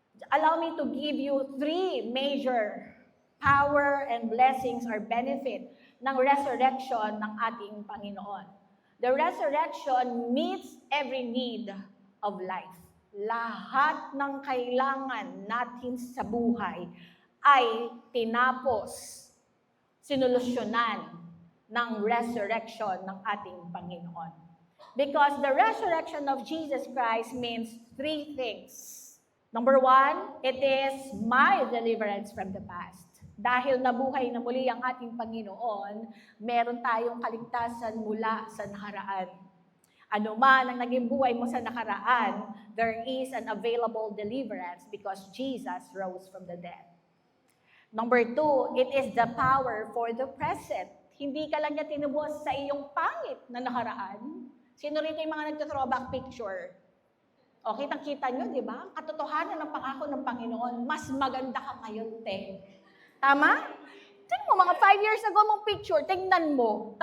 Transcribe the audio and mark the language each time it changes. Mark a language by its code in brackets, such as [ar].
[en] Allow me to give you 3 major power and blessings or benefit [tl] ng resurrection ng ating Panginoon. [en] The resurrection meets every need of life. [tl] Lahat ng kailangan natin sa buhay ay tinapos, sinolusyonan ng resurrection ng ating Panginoon. [en] Because the resurrection of Jesus Christ means 3 things. Number 1, it is my deliverance from the past. [tl] Dahil nabuhay na muli ang ating Panginoon, meron tayong kaligtasan mula sa nakaraan. Ano man ang naging buhay mo sa nakaraan, [en] there is an available deliverance because Jesus rose from the dead. Number 2, it is the power for the present. [tl] Hindi ka lang niya tinubos sa iyong pangit na nakaraan. Sino rito yung mga nagto-throwback picture? O, kitang-kita nyo, di ba? Katotohanan ng pangako ng Panginoon, mas maganda ka ngayon, te. Tama? Tingnan mo, mga [en] 5 years ago [tl] mong picture, tingnan mo.